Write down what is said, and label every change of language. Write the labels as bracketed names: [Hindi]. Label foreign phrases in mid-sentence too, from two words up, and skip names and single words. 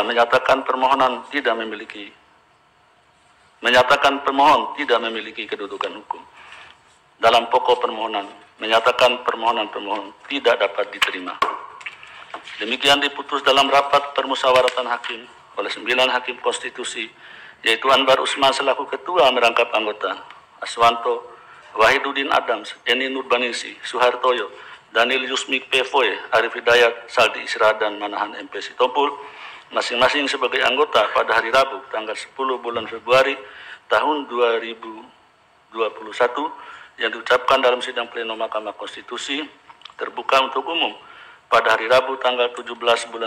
[Indonesian] Menyatakan pemohon tidak memiliki kedudukan hukum. Dalam pokok permohonan menyatakan permohonan pemohon tidak dapat diterima. Demikian diputus dalam rapat permusyawaratan hakim oleh 9 hakim konstitusi, yaitu Anwar Usman selaku ketua merangkap anggota, Aswanto, Wahiduddin Adams, Eni Nurbaningsi, Suhartoyo, Daniel Yusmik Pevoe, Arif Hidayat, Saldi Isra, dan Manahan MP Sitompul, masing-masing sebagai anggota pada hari Rabu, tanggal 10 bulan Februari tahun 2021, yang diucapkan dalam sidang pleno Mahkamah Konstitusi terbuka untuk umum pada hari Rabu, tanggal 17 bulan